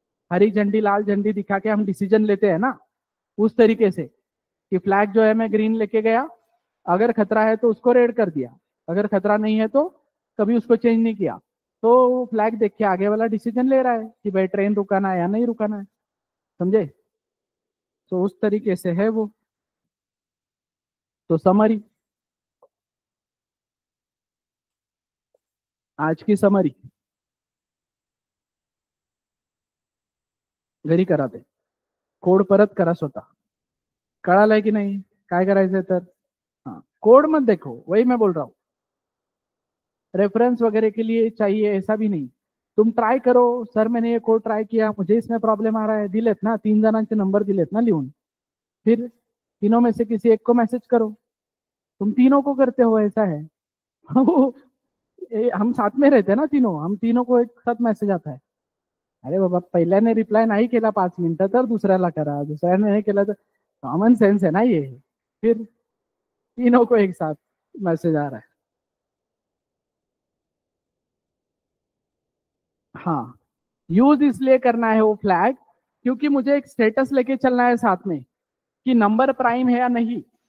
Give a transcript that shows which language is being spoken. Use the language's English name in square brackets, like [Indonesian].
[Hindi] हरी झंडी लाल झंडी दिखा के हम डिसीजन लेते हैं ना, उस तरीके से कि फ्लैग जो है मैं ग्रीन लेके गया अगर खतरा है तो उसको रेड कर दिया, अगर खतरा नहीं है तो कभी उसको चेंज नहीं किया। तो फ्लैग देख के आगे वाला डिसीजन ले रहा है कि भाई ट्रेन रुकाना है या नहीं रुकाना है, समझे? तो उस तरीके से है वो। [Marathi] तो समरी, आज की समरी घरी करा ते, कोड परत करा स्वतः, कळालंय की नाही काय करायचंय तर? [Hindi] हाँ, कोड मत देखो, वही मैं बोल रहा हूँ, रेफरेंस वगैरह के लिए चाहिए ऐसा भी नहीं। तुम ट्राई करो, सर मैंने ये कोड ट्राई किया, मुझे इसमें प्रॉब्लम आ रहा है, [Marathi] दिलेत ना 3 जणांचे नंबर दिलेत ना लिहून, [Hindi] फिर तीनों में से किसी एक को मैसेज करो। तुम तीनों को करते हो ऐसा है। वो हम साथ में रहते हैं ना तीनों, हम तीनों को एक साथ मैसेज आता है। [Marathi] अरे बाबा, पहिल्याने रिप्लाय नाही केला 5 मिनिटं तर दुसऱ्याला करा, दुसऱ्याने नाही केला तर, [Hindi] कॉमन सेंस है ना ये। फिर तीनों को एक साथ मैसेज आ रहा है। हाँ, यूज इसलिए करना है वो फ्लैग क्योंकि मुझे एक स्टेटस लेके चलना है साथ में कि नंबर प्राइम है या नहीं।